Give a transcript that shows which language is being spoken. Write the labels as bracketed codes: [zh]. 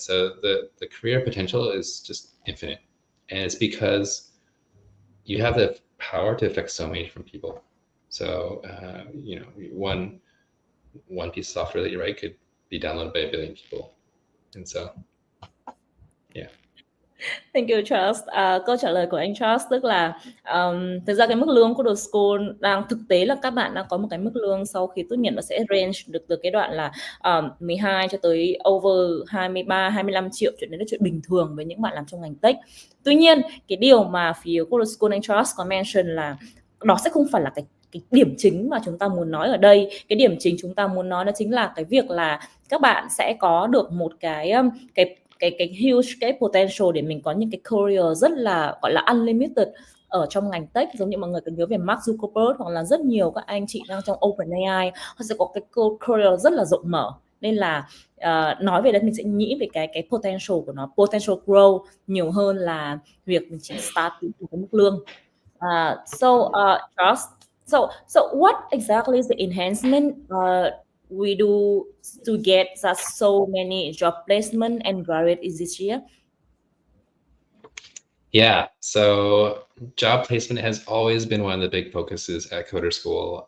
[en] So the career potential is just infinite, and it's because you have the power to affect so many different people. So you know, one piece of software that you write could be downloaded by 1 billion people, and so yeah. Thank you Charles. [vi] Câu trả lời của anh Charles tức là thực ra cái mức lương của CoderSchool đang thực tế là các bạn đang có một cái mức lương sau khi tốt nghiệp nó sẽ range được từ cái đoạn là 12 cho tới over 23, 25 triệu, chuyện đấy là chuyện bình thường với những bạn làm trong ngành tech. Tuy nhiên cái điều mà phía CoderSchool anh Charles có mention là đó sẽ không phải là cái điểm chính mà chúng ta muốn nói ở đây. Cái điểm chính chúng ta muốn nói đó chính là cái việc là các bạn sẽ có được một cái huge cái potential để mình có những cái career rất là gọi là unlimited ở trong ngành tech. Giống như mọi người có nhớ về Mark Zuckerberg hoặc là rất nhiều các anh chị đang trong OpenAI, họ sẽ có cái career rất là rộng mở. Nên là nói về đây mình sẽ nghĩ về cái potential của nó, [en] potential grow [vi] nhiều hơn là việc mình chỉ start từ cái mức lương. [en] Charles, so what exactly is the enhancement we do to get that so many job placement and graduate this year? Yeah, so job placement has always been one of the big focuses at CoderSchool.